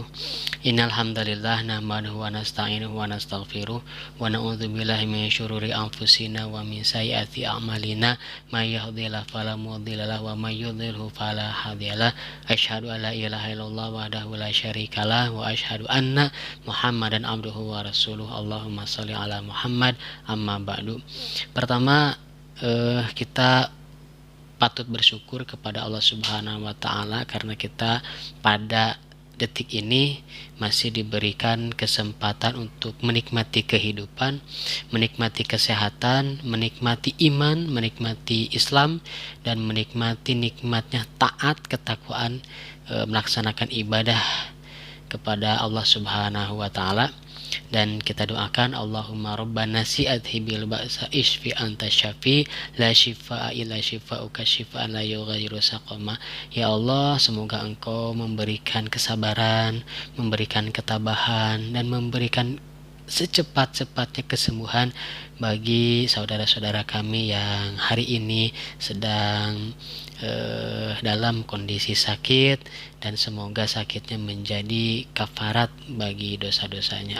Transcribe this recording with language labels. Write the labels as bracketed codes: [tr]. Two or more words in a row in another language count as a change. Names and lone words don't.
[ar] إن الحمد لله نحمده ونستعينه ونستغفره ونعوذ بالله من شرور أنفسنا ومن سيئات أعمالنا من يهده الله فلا مضل له ومن يضلله فلا هادي له. أشهد أن لا إله إلا الله وحده لا شريك له وأشهد أن محمدا عبده ورسوله. اللهم صل على محمد. أما بعد. [id] Pertama, kita patut bersyukur kepada [ar] الله سبحانه وتعالى [id] karena kita pada detik ini masih diberikan kesempatan untuk menikmati kehidupan, menikmati kesehatan, menikmati iman, menikmati Islam, dan menikmati nikmatnya taat, ketakwaan, melaksanakan ibadah kepada [ar] الله سبحانه وتعالى. [id] Dan kita doakan [ar] اللهم ربنا أذهب البأس اشف أنت شافي لا شفاء إلا شفاؤك شفاء لا يغادر سقما. [id] Ya Allah, semoga Engkau memberikan kesabaran, memberikan ketabahan, dan memberikan secepat-cepatnya kesembuhan bagi saudara-saudara kami yang hari ini sedang dalam kondisi sakit, dan semoga sakitnya menjadi kafarat bagi dosa-dosanya.